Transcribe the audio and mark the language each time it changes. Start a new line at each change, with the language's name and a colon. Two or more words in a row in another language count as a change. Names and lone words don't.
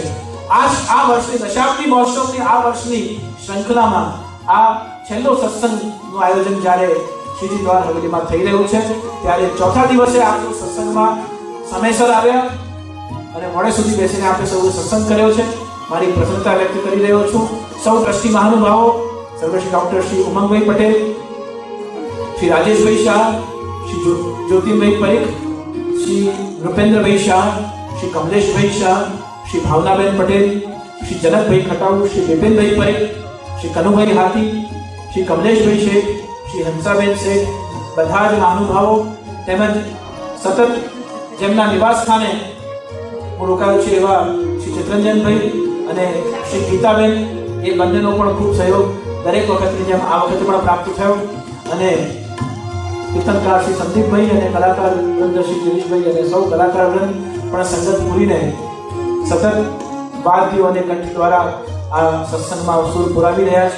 Gujarati: આ વર્ષની દશાબ્દી મહોત્સવની આ વર્ષની શૃંખલામાં આ છેલ્લો સત્સંગનું આયોજન જ્યારે શ્રીજી દ્વાર હવેલીમાં થઈ રહ્યું છે ત્યારે ચોથા દિવસે આપણે સત્સંગમાં સમયસર આવ્યા અને મોડે સુધી બેસીને આપણે સૌએ સત્સંગ કર્યો છે. મારી પ્રસન્નતા વ્યક્ત કરી રહ્યો છું. સૌ ટ્રસ્ટી મહાનુભાવો, સર્વશ્રી ડોક્ટર શ્રી ઉમંગભાઈ પટેલ, શ્રી રાજેશભાઈ શાહ, श्री ज्योतिभाई परीख, श्री नृपेंद्रभाई शाह, श्री कमलेशभाई शाह, श्री भावनाबेन पटेल, श्री जनकभाई खटाऊ, श्री विपिन भाई परीख, श्री कनुभाई हाथी, श्री कमलेशभाई शेख, श्री हंसाबेन शेख, બધા જ મહાનુભાવો તેમજ સતત જેમના નિવાસ સ્થાને હું રોકાયો છું એવા શ્રી ચિત્રંજનભાઈ અને શ્રી ગીતાબેન, એ બંનેનો પણ ખૂબ સહયોગ દરેક વખતની જેમ આ વખતે પણ પ્રાપ્ત થયો. અને કીર્તનકાર શ્રી સંદીપભાઈ અને કલાકાર વૃંદ શ્રી ગિરીશભાઈ અને સૌ કલાકાર વૃંદ પણ સંગત પૂરીને સતત વાદ્યો અને કંઠ દ્વારા આ સત્સંગમાં સુર પુરાવી રહ્યા છે.